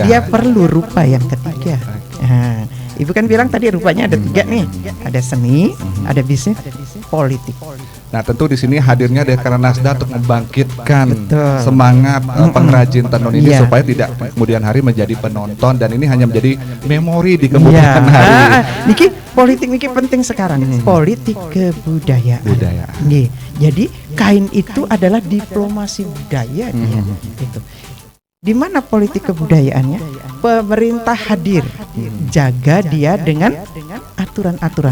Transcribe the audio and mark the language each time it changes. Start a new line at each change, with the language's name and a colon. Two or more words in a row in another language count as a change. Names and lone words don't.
Indonesian: dia perlu rupa yang ketiga. Nah, Ibu kan bilang tadi rupanya ada 3 nih, ada seni, ada bisnis, politik. Nah tentu di sini hadirnya Dekranasda untuk membangkitkan Betul. semangat pengrajin tenun ini Iya. supaya tidak kemudian hari menjadi penonton dan ini hanya menjadi memori di kemudian hari. Niki politik niki penting sekarang. Politik kebudayaan. Budaya. Nggih. Jadi kain itu adalah diplomasi budaya dia. Gitu. Di mana politik kebudayaannya? Pemerintah hadir, jaga dia dengan aturan-aturan.